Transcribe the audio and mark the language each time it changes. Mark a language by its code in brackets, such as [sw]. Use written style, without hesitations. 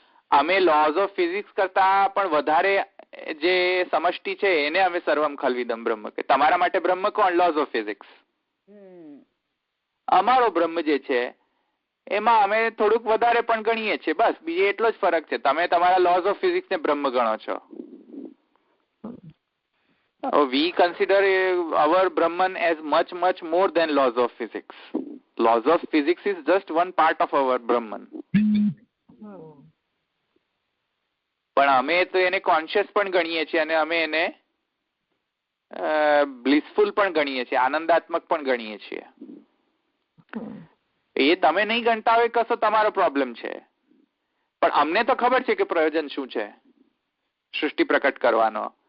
[gu] અમે lose of physics કરતા પણ વધારે જે સમષ્ટિ છે એને અમે [sa] સર્વમ ખલ્વિદમ બ્રહ્મ [gu] કે તમારા માટે બ્રહ્મ કોણ? [en] Laws of physics. [gu] અમારો બ્રહ્મ જે છે એમાં અમે થોડુંક વધારે પણ ગણીએ છીએ, બસ બીજો એટલો જ ફરક છે. તમે તમારા [en] laws of physics [gu] ને બ્રહ્મ ગણો છો. [en] We consider our Brahman as much more than laws of physics. Laws of physics is just one part of our Brahman. [gu] પણ અમે તો એને કોન્શિયસ પણ ગણીએ છીએ અને અમે એને બ્લિસફુલ પણ ગણીએ છીએ, આનંદાત્મક પણ ગણીએ છીએ. એ તમે નહીં ગણતા હોય કશો તમારો પ્રોબ્લેમ છે, પણ અમને તો ખબર છે કે પ્રયોજન શું છે સૃષ્ટિ પ્રકટ કરવાનો.